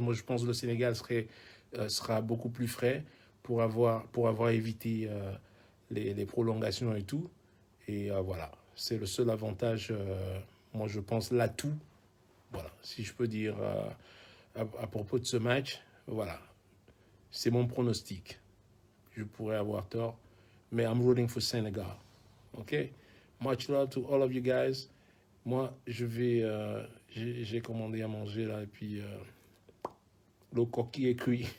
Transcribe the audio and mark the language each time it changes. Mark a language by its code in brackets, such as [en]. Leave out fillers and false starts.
[fr] Moi, je pense que le Sénégal sera beaucoup plus frais pour avoir évité les prolongations et tout. Et voilà, c'est le seul avantage, moi je pense, l'atout. Voilà, si je peux dire à propos de ce match, voilà, c'est mon pronostic. Je pourrais avoir tort, mais [en] I'm rooting for Senegal. OK? Much love to all of you guys. [fr] Moi, je vais, j'ai commandé à manger là, et puis le coquille est cuit.